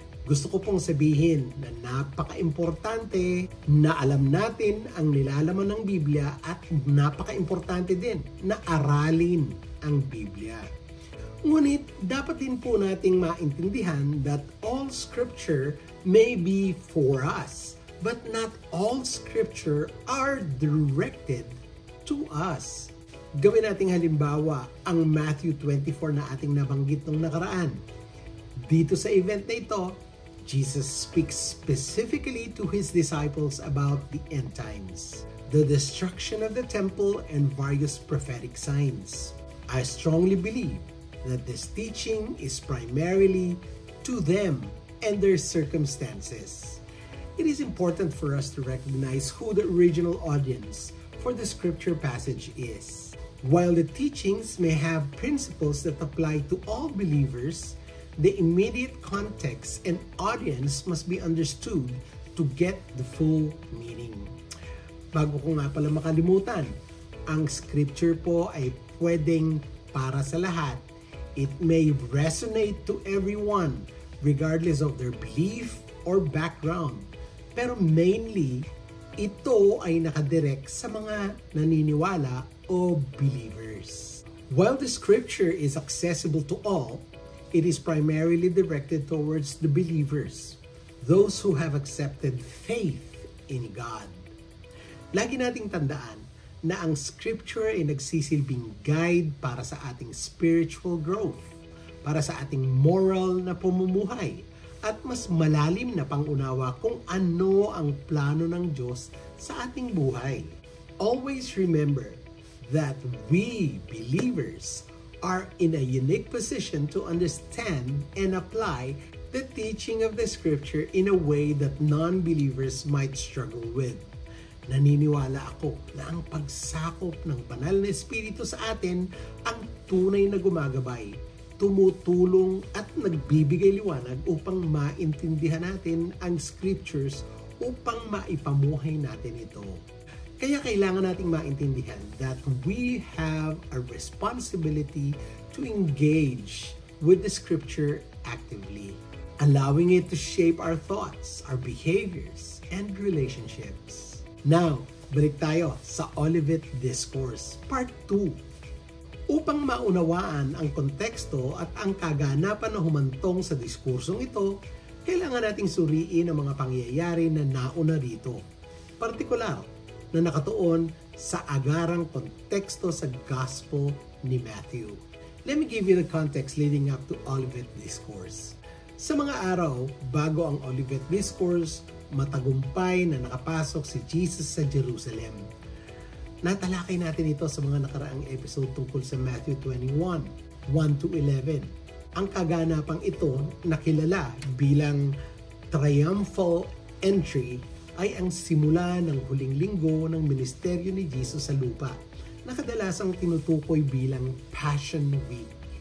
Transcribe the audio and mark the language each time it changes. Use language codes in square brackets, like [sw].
[tl] Gusto ko pong sabihin na napaka-importante na alam natin ang nilalaman ng Biblia at napaka-importante din na aralin ang Biblia. Ngunit dapat din po nating maintindihan [en] that all Scripture may be for us, but not all Scripture are directed to us. [tl] Gawin nating halimbawa ang Matthew 24 na ating nabanggit nung nakaraan. Dito sa event na ito, [en] Jesus speaks specifically to his disciples about the end times, the destruction of the temple, and various prophetic signs. I strongly believe that this teaching is primarily to them and their circumstances. It is important for us to recognize who the original audience for the scripture passage is. While the teachings may have principles that apply to all believers, the immediate context and audience must be understood to get the full meaning. [tl] Bago ko nga pala makalimutan, ang scripture po ay pwedeng para sa lahat. [en] It may resonate to everyone regardless of their belief or background. [tl] Pero mainly, ito ay nakadirect sa mga naniniwala o believers. [en] While the scripture is accessible to all, it is primarily directed towards the believers, those who have accepted faith in God. [tl] Lagi nating tandaan na ang scripture ay nagsisilbing guide para sa ating spiritual growth, para sa ating moral na pamumuhay, at mas malalim na pangunawa kung ano ang plano ng Diyos sa ating buhay. [en] Always remember that we believers are in a unique position to understand and apply the teaching of the Scripture in a way that non-believers might struggle with. [tl] Naniniwala ako na ang pagsakop ng banal na Espiritu sa atin ang tunay na gumagabay, tumutulong at nagbibigay liwanag upang maintindihan natin ang Scriptures upang maipamuhay natin ito. Kaya kailangan nating maintindihan [en] that we have a responsibility to engage with the Scripture actively, allowing it to shape our thoughts, our behaviors, and relationships. [tl] Now, balik tayo sa Olivet Discourse, Part 2. Upang maunawaan ang konteksto at ang kaganapan na humantong sa diskursong ito, kailangan nating suriin ang mga pangyayari na nauna rito. Partikular, na nakatuon sa agarang konteksto sa Gospel ni Matthew. [en] Let me give you the context leading up to Olivet Discourse. [tl] Sa mga araw, bago ang Olivet Discourse, matagumpay na nakapasok si Jesus sa Jerusalem. Natalakay natin ito sa mga nakaraang episode tungkol sa Matthew 21, 1-11. Ang kaganapang ito na kilala bilang triumphal entry ay ang simula ng huling linggo ng ministeryo ni Jesus sa lupa na kadalasang tinutukoy bilang Passion Week.